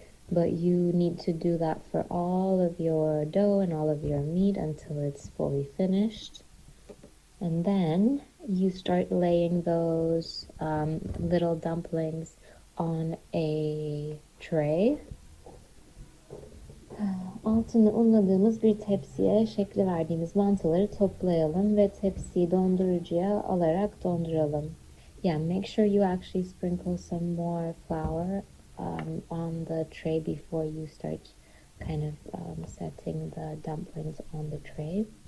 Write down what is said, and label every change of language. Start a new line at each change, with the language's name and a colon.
English: But you need to do that for all of your dough and all of your meat until it's fully finished. And then you start laying those little dumplings on a tray.
Turkish: Altını unladığımız bir tepsiye şekli verdiğimiz mantıları toplayalım ve tepsiyi dondurucuya alarak donduralım.
English: Yeah, make sure you actually sprinkle some more flour on the tray before you start kind of setting the dumplings on the tray.